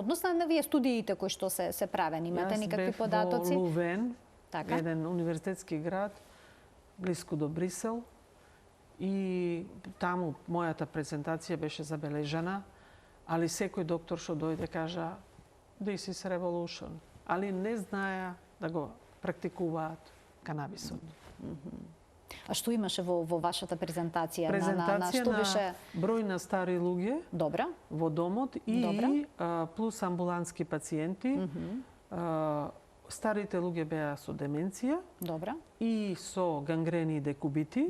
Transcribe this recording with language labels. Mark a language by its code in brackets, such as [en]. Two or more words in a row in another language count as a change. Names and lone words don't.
[mk] однос на вие студиите кои што се правени, имате некакви податоци? Јас бев во Лувен, еден универзитетски град, блиску до Брисел, и таму мојата презентација беше забележана, али секој доктор што дојде кажа [en] "This is revolution", [mk] али не знаеа да го практикуваат канабисот. А што имаше во вашата презентација? Презентација на број на стари луѓе во домот и плюс амбулантски пациенти. Старите луѓе беа со деменција и со гангрени и декубити.